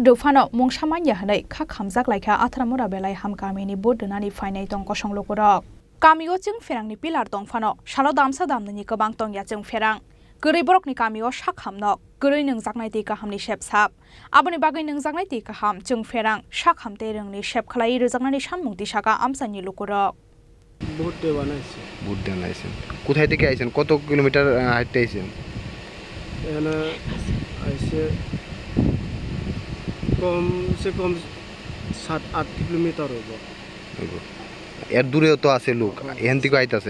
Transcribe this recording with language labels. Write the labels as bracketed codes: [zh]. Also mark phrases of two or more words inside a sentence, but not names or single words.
[trp] फानो मुंसामान याहनै खा खामजाक लाइखा आथ्रामुरा बेलाय हामकामिनि बुद्ध नानि फायनाय दंक संलुकुरक गामियाव जों फेरांनि पिलार दंफानो सालो दामसा दामनायनि गोबां दंया जों फेरां गोरै बरकनि गामियाव साखामनो गोरै नोंजागनाय दै गाहामनि सेबसाब आबनि बागै नोंजागनाय दै गाहाम जों फेरां साखामते रोंनि सेब खालाय रोजागनायनि सानमुं दिसाका आमसानि लुकुरक [bn] বুটে বানাইছে। বুট বানাইছেন। কোথায় থেকে আইছেন? কত কিলোমিটার হাঁটতে আইছেন? এখানে আইছে কমসে কম 7-8 কিলোমিটার হইব। এর দূরেও তো আছে লোক, এখান থেকে আইতাছে।